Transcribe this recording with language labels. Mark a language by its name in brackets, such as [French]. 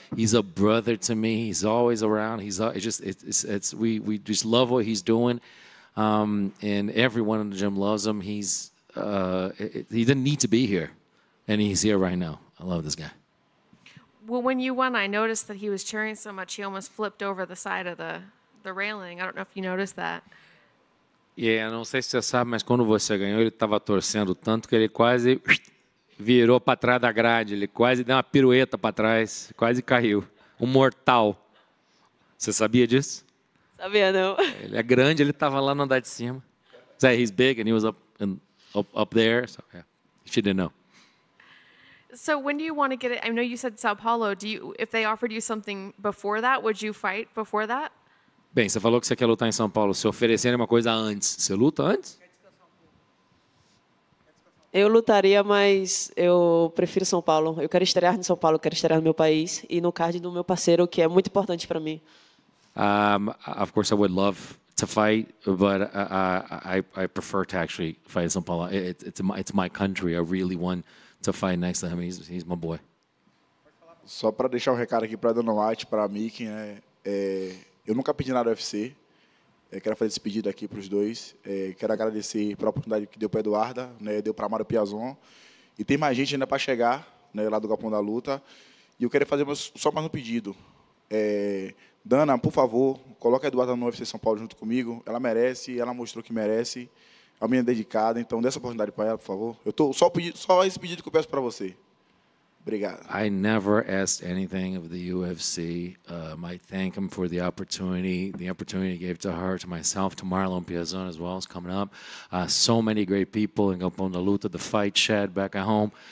[English] He's a brother to me. He's always around. We just love what he's doing, and everyone in the gym loves him. He didn't need to be here, and he's here right now. I love this guy. Well, when you won, I noticed that he was cheering so much he almost flipped over the side of the railing. I don't know if you noticed that. [Portuguese] Não sei se você sabe, mas quando você ganhou, ele estava torcendo tanto que ele quase virou para trás da grade. Ele quase deu uma pirueta para trás, quase caiu. Um mortal. Você sabia disso? Sabia não. Ele é grande, ele estava lá no andar de cima. [English] He's big and he was up there. So, yeah. She didn't know. So when do you want to get it? I know you said Sao Paulo. If they offered you something before that, would you fight before that? [Portuguese] Bem, você falou que você quer lutar em São Paulo. Se oferecerem uma coisa antes, você luta antes? Eu lutaria, mas eu prefiro São Paulo. Eu quero estrear em São Paulo, quero estrear no meu país e no card do meu parceiro, que é muito importante para mim. [English] Of course, I would love to fight, but I prefer to actually fight in São Paulo. It's my country. I really want to fight next to him. He's my boy. [Portuguese] Só para deixar um recado aqui para Dana White, para Mickey, né? Eu nunca pedi nada do UFC. Quero fazer esse pedido aqui para os dois. Quero agradecer pela oportunidade que deu para Eduarda, né? Deu para Amaro Piazon. E tem mais gente ainda para chegar, né? Lá do Galpão da Luta. E eu quero fazer só mais um pedido. Dana, por favor, coloque a Eduarda no UFC São Paulo junto comigo. Ela merece, ela mostrou que merece. É uma menina dedicada, então dê essa oportunidade para ela, por favor. Só esse pedido que eu peço para você. Obrigado. [English] I never asked anything of the UFC. I thank him for the opportunity he gave to her, to myself, to Marlon Piazon as well, is coming up. So many great people in Galpão da Luta, the fight shed back at home.